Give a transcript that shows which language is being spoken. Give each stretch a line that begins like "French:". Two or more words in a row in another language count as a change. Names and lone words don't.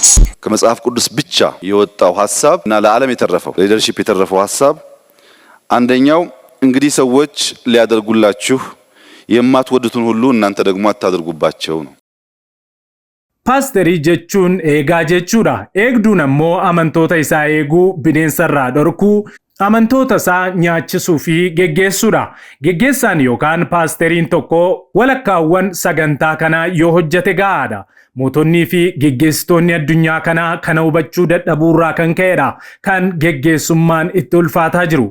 Amharic: ከመጽሐፍ ቅዱስ ብቻ የወጣው ሐሳብ እና ለዓለም የተረፈው ሊደርሺፕ የተረፈው ሐሳብ አንደኛው እንግዲህ ሰዎች ሊያደርጉላችሁ የማትወዱትን ሁሉ እናንተ ደግሞ አታድርጉባቸው ነው።
Oromo: Paasterii jechuun eegaa jechuudha. Eegduun ammoo amantoota isaa eeguu, bineensarraa dhorkuu, amantoota isaa nyaachisuu fi geggeessuudha. Geggeessaan yookaan paasteriin tokko walakkaawwan sagantaa kanaa yoo hojjete gahaadha. Mootonnii fi geggeessitoonni addunyaa kanaa kana hubachuu dadhabuurraa kan ka'edha kan geggeessummaan itti ulfaataa jiru.